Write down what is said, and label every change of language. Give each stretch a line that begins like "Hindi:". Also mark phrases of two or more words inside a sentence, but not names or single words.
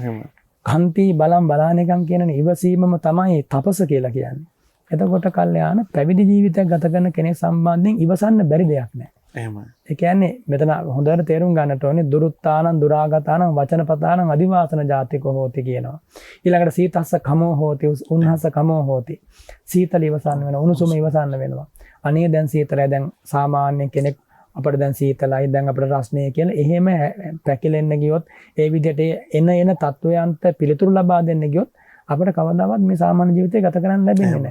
Pali: කන්ති බලම් බලානිකම්
Sinhala: කියන ඉවසීමම තමයි තපස කියලා කියන්නේ. එතකොට කල්යාණ පැවිදි ජීවිතයක් ගත කරන කෙනෙක් සම්බන්ධයෙන් ඉවසන්න බැරි දෙයක් නැහැ. එහෙමයි. ඒ කියන්නේ මෙතන හොඳට තේරුම් ගන්නට ඕනේ
Pali: දුරුත්තානං දුරාගතානං වචනපතානං අදිවාසන ජාතිකෝ හෝති
Sinhala: කියනවා.
Pali: ඊළඟට සීතස්ස කමෝ හෝති උන්හස කමෝ හෝති.
Sinhala: සීතල ඉවසන්න වෙනවා, උණුසුම ඉවසන්න වෙනවා. අනේ දැන් සීතලයි, දැන් සාමාන්‍ය කෙනෙක් අපිට දැන් සීතලයි, දැන් අපිට රස්නේ කියලා එහෙම පැකිලෙන්න ගියොත් ඒ විදිහට එන තත්වයන්ට පිළිතුරු ලබා දෙන්න ගියොත් අපිට කවදාවත් මේ සාමාන්‍ය ජීවිතය ගත කරන්න ලැබෙන්නේ නැහැ.